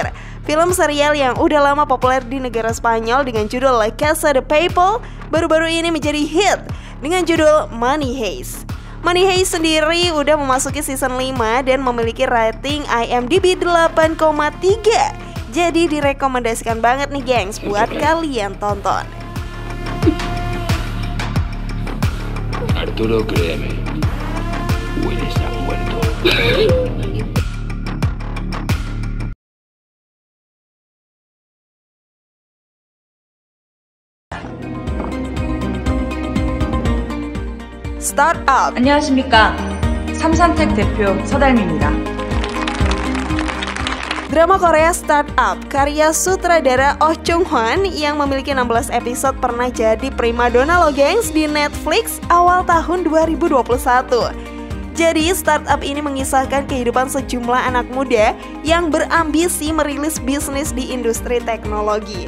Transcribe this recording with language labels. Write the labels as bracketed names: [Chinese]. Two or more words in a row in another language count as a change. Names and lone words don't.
[Indonesian] Film serial yang udah lama populer di negara Spanyol dengan judul La Casa de Papel baru-baru ini menjadi hit dengan judul Money Heist. Money Heist sendiri udah memasuki season 5 dan memiliki rating IMDb 8,3. Jadi direkomendasikan banget nih gengs buat kalian tonton. [Spanish] Arturo, créeme, Will está muerto. [Indonesian] Startup. [Korean] 안녕하십니까. 삼산텍 대표 서달미입니다. [Indonesian] Drama Korea Startup karya sutradara Oh Chung Hwan yang memiliki 16 episode pernah jadi primadona lo gengs di Netflix awal tahun 2021. Jadi startup ini mengisahkan kehidupan sejumlah anak muda yang berambisi merilis bisnis di industri teknologi.